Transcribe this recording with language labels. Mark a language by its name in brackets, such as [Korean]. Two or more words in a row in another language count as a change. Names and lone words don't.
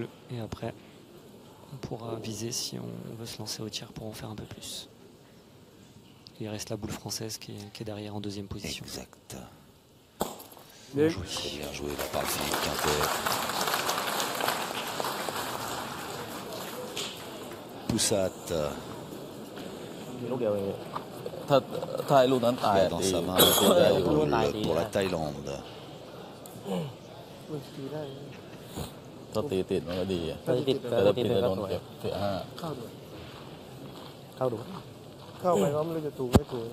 [French] Et après, on pourra viser si on veut se lancer au tir pour en faire un peu plus. Il reste la boule française qui est derrière en deuxième position. Exact. Bien joué. Très bien joué la part de Philippe Quintet. Poussat. [Thai] ลูกเดียวเองถ้าไอ้ลูกนั้นตาย [French] Dans sa main pour la Thaïlande. [Thai] ถ้าตีติดมันก็ดีถ้าติดจะโดนเก็บเสีย5เข้าดู เข้าไปก็ไม่รู้จะถูกไม่ถูก